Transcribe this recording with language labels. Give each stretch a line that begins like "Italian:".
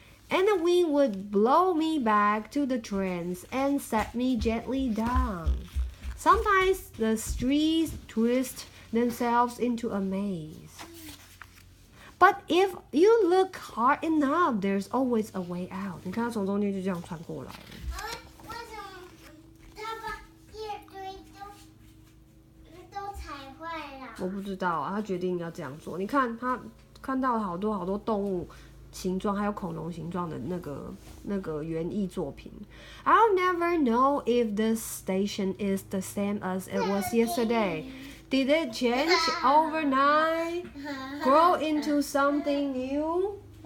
English: And the wind would blow me back to the trains and set me gently down. Sometimes the streets twist themselves into a maze. But if you look hard enough, there's always a way out.
Chinese: 你看它从中间就这样穿过来了。为什么他把一堆都踩坏了？我不知道啊，他决定要这样做。你看他看到了好多动物形状，还有恐龙形状的那个园艺作品。
English: I'll never know if this station is the same as it was yesterday. Did it change overnight? Grow into something new?